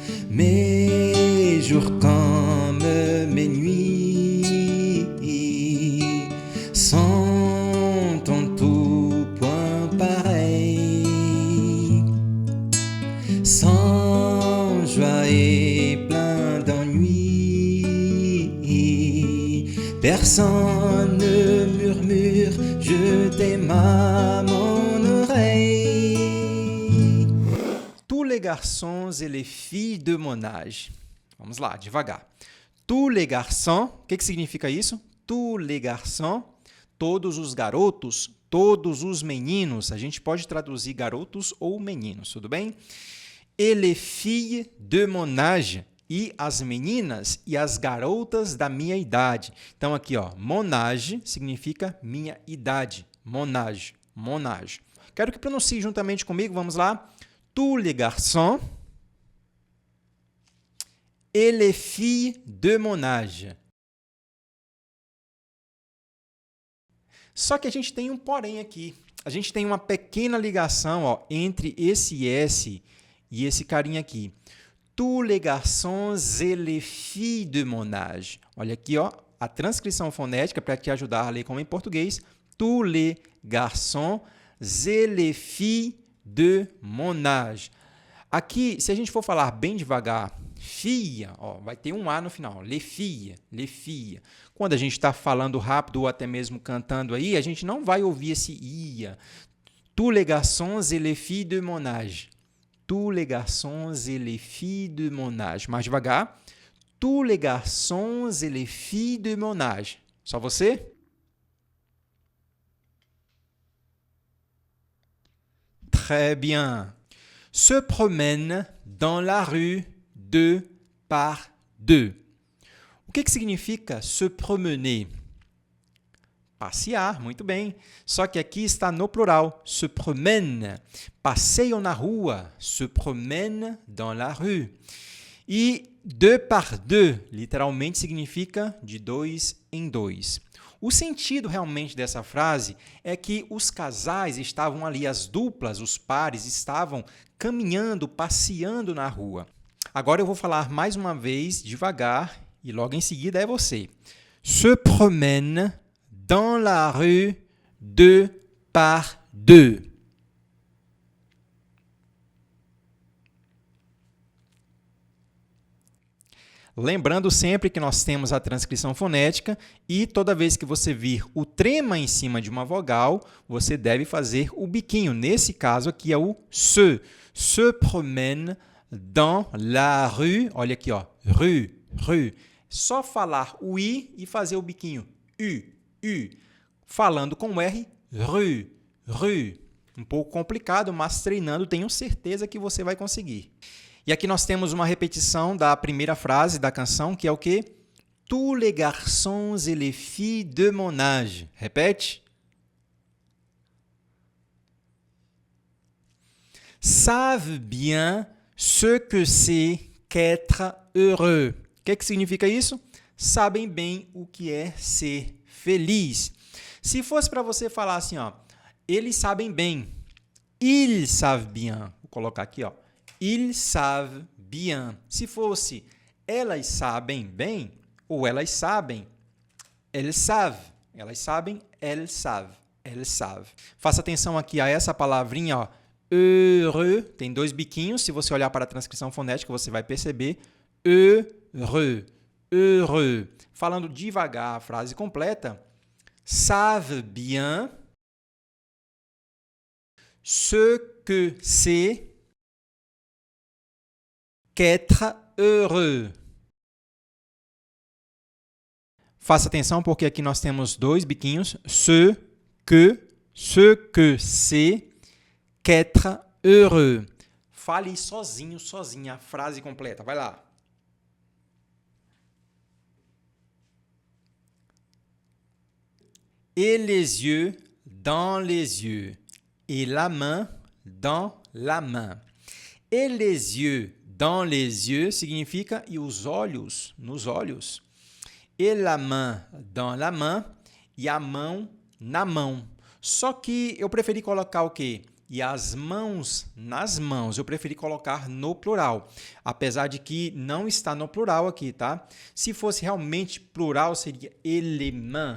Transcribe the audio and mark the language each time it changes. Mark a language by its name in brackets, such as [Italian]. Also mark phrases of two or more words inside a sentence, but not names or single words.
[French] Mes jours comme mes nuits sont en tout point pareils, sans joie et plein d'ennui. Personne ne murmure, je t'aime à mon oreille. Tous les garçons et les filles de mon âge. [Portuguese] Vamos lá, devagar. [French] Tous les garçons, [Portuguese] o que significa isso? [French] Tous les garçons, [Portuguese] todos os garotos, todos os meninos. A gente pode traduzir garotos ou meninos, tudo bem? [French] Et les filles de mon âge. [Portuguese] E as meninas e as garotas da minha idade. Então, aqui, ó, [French] mon âge [Portuguese] significa minha idade. [French] Mon âge, mon âge. [Portuguese] Quero que pronuncie juntamente comigo, vamos lá. [French] Tous les garçons et les filles de mon âge. [Portuguese] Só que a gente tem um porém aqui. A gente tem uma pequena ligação, ó, entre esse S e esse carinha aqui. [French] Tous les garçons et les filles de mon âge. [Portuguese] Olha aqui, ó, a transcrição fonética para te ajudar a ler como em português. [French] Tous les garçons et les filles de mon âge. [Portuguese] Aqui, se a gente for falar bem devagar, filha, ó, vai ter um A no final. [French] Les filles, les filles. [Portuguese] Quando a gente está falando rápido ou até mesmo cantando aí, a gente não vai ouvir esse ia. [French] Tous les garçons et les filles de mon âge. Tous les garçons et les filles de mon âge. [Portuguese] Mais devagar. [French] Tous les garçons et les filles de mon âge. [Portuguese] Só você? [French] Très bien. Se promène dans la rue 2 par 2. [Portuguese] O que significa [French] se promener? [Portuguese] Passear, muito bem. Só que aqui está no plural, [French] se promène. [Portuguese] Passeiam na rua, [French] se promène dans la rue. E deux par deux, [Portuguese] literalmente significa de dois em dois. O sentido realmente dessa frase é que os casais estavam ali, as duplas, os pares, estavam caminhando, passeando na rua. Agora eu vou falar mais uma vez, devagar, e logo em seguida é você. [French] Se promène dans la rue deux par deux. [Portuguese] Lembrando sempre que nós temos a transcrição fonética e toda vez que você vir o trema em cima de uma vogal, você deve fazer o biquinho. Nesse caso aqui é o se. [French] Se promène dans la rue. [Portuguese] Olha aqui, ó, [French] rue, rue. [Portuguese] Só falar o i e fazer o biquinho. U. Falando com R, [French] rue, rue. [Portuguese] Um pouco complicado, mas treinando tenho certeza que você vai conseguir. E aqui nós temos uma repetição da primeira frase da canção, que é o quê? [French] Tous les garçons et les filles de mon âge. [Portuguese] Repete. [French] Savent bien ce que c'est qu'être heureux. [Portuguese] O que significa isso? Sabem bem o que é ser feliz. Se fosse para você falar assim, ó, eles sabem bem. [French] Ils savent bien. [Portuguese] Vou colocar aqui, ó. [French] Ils savent bien. [Portuguese] Se fosse elas sabem bem, ou elas sabem, [French] elles savent. [Portuguese] Elas sabem, [French] elles savent. Elles savent. [Portuguese] Faça atenção aqui a essa palavrinha, ó. Heureux. Tem dois biquinhos. Se você olhar para a transcrição fonética, você vai perceber. [French] Heureux. Heureux. [Portuguese] Falando devagar a frase completa. [French] Savent bien ce que c'est qu'être heureux. [Portuguese] Faça atenção porque aqui nós temos dois biquinhos. [French] Ce que c'est qu'être heureux. [Portuguese] Fale sozinho, sozinha a frase completa. Vai lá. [French] Et les yeux dans les yeux. Et la main dans la main. Et les yeux dans les yeux [Portuguese] significa e os olhos nos olhos. [French] Et la main dans la main [Portuguese] e a mão na mão. Só que eu preferi colocar o quê? E as mãos nas mãos. Eu preferi colocar no plural. Apesar de que não está no plural aqui, tá? Se fosse realmente plural, seria éléments.